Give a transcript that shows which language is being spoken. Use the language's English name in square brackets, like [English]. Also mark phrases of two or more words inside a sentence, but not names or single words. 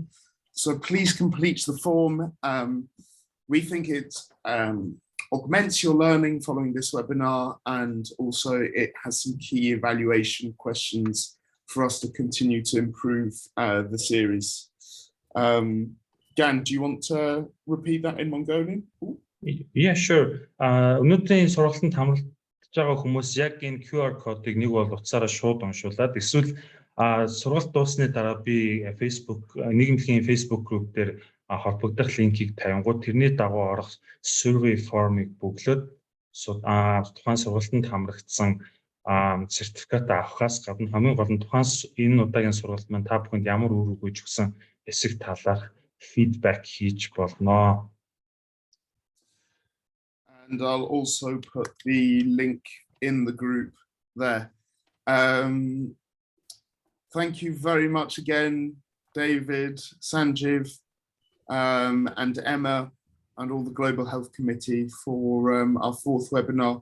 [English] So please complete the form. We think it augments your learning following this webinar, and also it has some key evaluation questions for us to continue to improve the series. Gan, do you want to repeat that in Mongolian? Yeah, sure. [Mongolian] Өнөөдрийн сургалтанд хамрагдж байгаа хүмүүс яг энэ QR кодыг нэг бол утсаараа шууд уншуулад эсвэл сургалт дуусны дараа би Facebook нийгэмлэгийн Facebook group дээр холбогдох линкийг тавингууд тэрний дагуу орох [English] survey form- [Mongolian] ыг бөглөөд тухайн сургалтанд хамрагдсан сертификат авахаас гадна хамгийн гол нь тухайн энэ удаагийн сургалт маань та бүхэнд ямар үр өгөөж өгсөн эсрэг талаарх feedback хийж болно. [English] And I'll also put the link in the group there. Thank you very much again, David, Sanjeev, and Emma, and all the Global Health Committee for our fourth webinar.